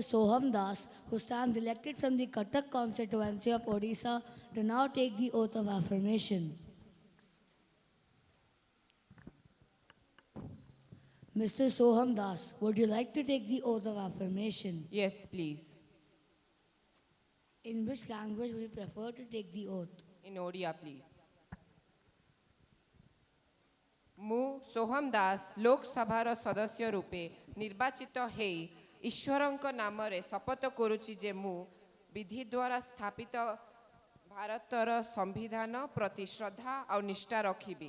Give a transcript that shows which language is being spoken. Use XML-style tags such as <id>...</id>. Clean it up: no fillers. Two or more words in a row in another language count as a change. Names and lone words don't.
<en>Soham Das, who stands elected from the Cuttack constituency of Odisha, to now take the oath of affirmation. Mr. Soham Das, would you like to take the oath of affirmation? Yes, please. In which language would you prefer to take the oath? In Odia, please.</en> <or>ମୁଁ ସୋହମ ଦାସ ଲୋକସଭାର ସଦସ୍ୟ ରୂପେ ନିର୍ବାଚିତ ହେଇ ଈଶ୍ୱରଙ୍କ ନାମରେ ଶପଥ କରୁଛି ଯେ ମୁଁ ବିଧି ଦ୍ୱାରା ସ୍ଥାପିତ ଭାରତର ସମ୍ବିଧାନ ପ୍ରତି ଶ୍ରଦ୍ଧା ଆଉ ନିଷ୍ଠା ରଖିବି।</or>